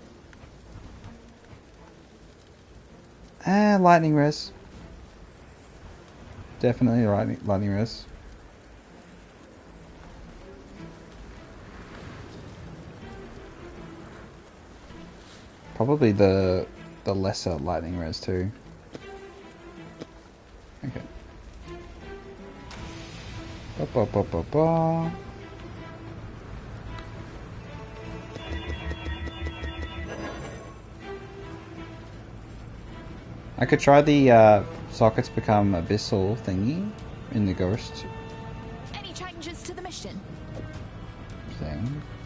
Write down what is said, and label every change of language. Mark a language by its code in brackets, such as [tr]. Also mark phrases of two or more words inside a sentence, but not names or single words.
[en] Lightning res. Definitely lightning res. Probably the lesser lightning res too. Okay. Ba, ba, ba, ba, ba. I could try the sockets become abyssal thingy in the ghost Any changes to the mission? thing.